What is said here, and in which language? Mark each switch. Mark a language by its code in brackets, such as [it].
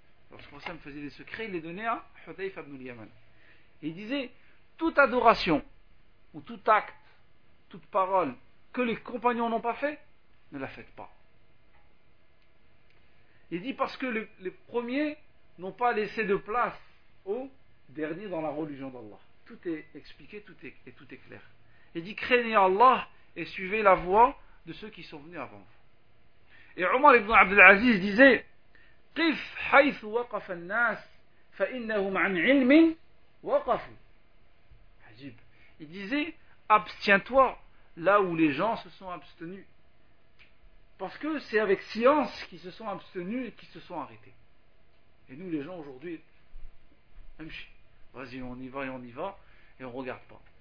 [fr] Lorsque le prophète faisait des secrets, il les donnait à Hudhayfah ibn al-Yaman. Il disait, toute adoration, ou tout acte, toute parole que les compagnons n'ont pas fait, ne la faites pas. Il dit, parce que les premiers n'ont pas laissé de place aux derniers dans la religion d'Allah. Tout est expliqué, tout est clair. Il dit, craignez Allah et suivez la voie de ceux qui sont venus avant vous. Et Omar ibn Abdelaziz disait, [ar] قف حيث وقف الناس فإنهم عن علم وقفوا. عجيب. [fr] Il disait, abstiens-toi là où les gens se sont abstenus, parce que c'est avec science qu'ils se sont abstenus et qu'ils se sont arrêtés. Et nous les gens aujourd'hui, vas-y, on y va et on regarde pas.